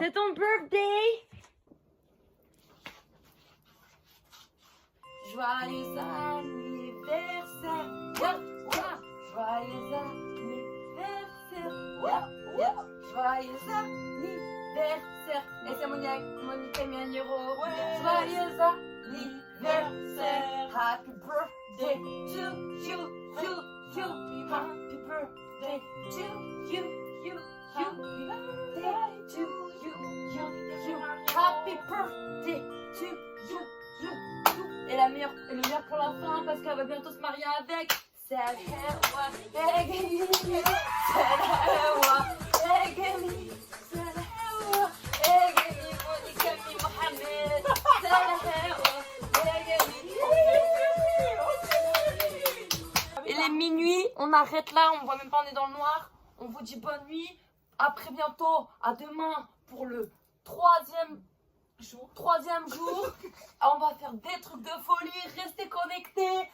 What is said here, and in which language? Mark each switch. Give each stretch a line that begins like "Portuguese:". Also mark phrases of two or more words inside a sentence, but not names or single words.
French: C'est ton birthday. Joyeux anniversaire.
English: Yeah, yeah.
French: Joyeux anniversaire.
English: Yeah, yeah.
French: Joyeux anniversaire. Et c'est Monica Miagnero. Joyeux anniversaire.
English: Happy birthday to you. Happy birthday to you. Happy birthday to you. Happy birthday to you.
French: Et le meilleur pour la fin parce qu'elle va bientôt se marier avec Salhewa Egeli. Salhewa Egeli. Salhewa Egeli. Monica Mi Mohamed. Salhewa Egeli. Il est minuit, on arrête là, on voit même pas, on est dans le noir. On vous dit bonne nuit. À très bientôt, à demain pour le troisième jour. On va faire des trucs de folie. Restez connectés.